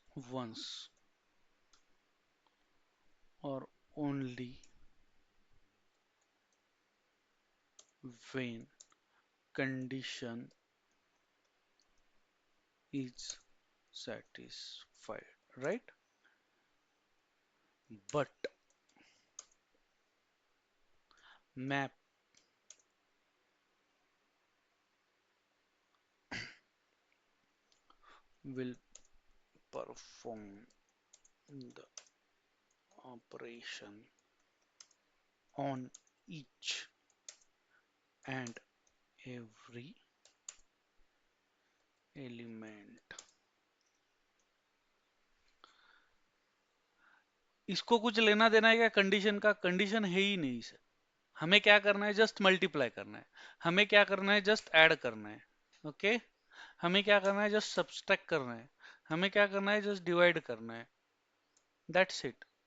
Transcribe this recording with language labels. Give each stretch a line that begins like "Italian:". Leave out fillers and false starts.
English: once or only when condition is satisfied, right? But map will perform the operation on each and every element.
Hindi: इसको कुछ लेना देना है क्या condition का? कंडीशन है ही नहीं सर। हमें क्या करना है, जस्ट मल्टीप्लाई करना है। हमें क्या करना है, जस्ट ऐड करना है। ओके, हमें क्या करना है, जस्ट सब्सट्रैक्ट करना है। हमें क्या करना है, जस्ट डिवाइड करना है,
English: That's it.